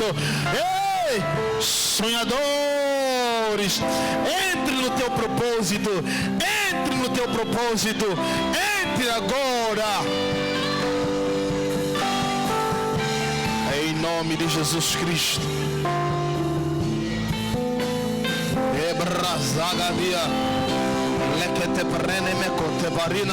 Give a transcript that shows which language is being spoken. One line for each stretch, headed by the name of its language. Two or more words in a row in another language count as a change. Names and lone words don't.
Portuguese: Ei, sonhadores, entre no teu propósito. Entre no teu propósito. Entre agora. Em nome de Jesus Cristo. Ebrazagadia. Lekete prene me kote barina.